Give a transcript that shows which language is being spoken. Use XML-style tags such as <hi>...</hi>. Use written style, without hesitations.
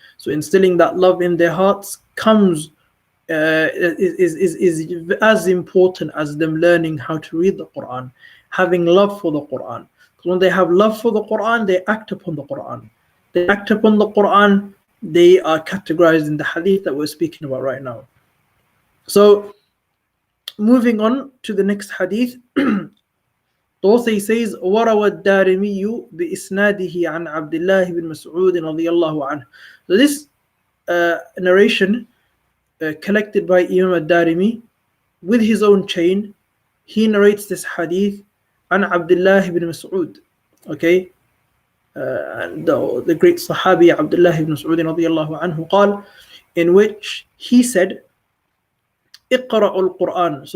<en>So instilling that love in their hearts comes is as important as them learning how to read the Quran, having love for the Quran. Because when they have love for the Quran, they act upon the Quran. They act upon the Quran, they are categorized in the hadith that we're speaking about right now. So moving on to the next hadith. The author says,</en> <ar>وَرَوَى الدَّارِمِيُّ بِإِسْنَادِهِ عَنْ عَبْدِ اللَّهِ بِن مَسْعُودٍ رَضِيَ اللَّهُ عَنْهُ.</ar> <en>So this narration collected by Imam al-Darimi with his own chain, he narrates this hadith عن عبد الله بن مسعود, okay, and the great Sahabi Abdullah ibn Mas'ud</en> <ar>رضي الله عنه قال,</ar> <en>in which he said,</en> <ar>اقرأوا القرآن.</ar>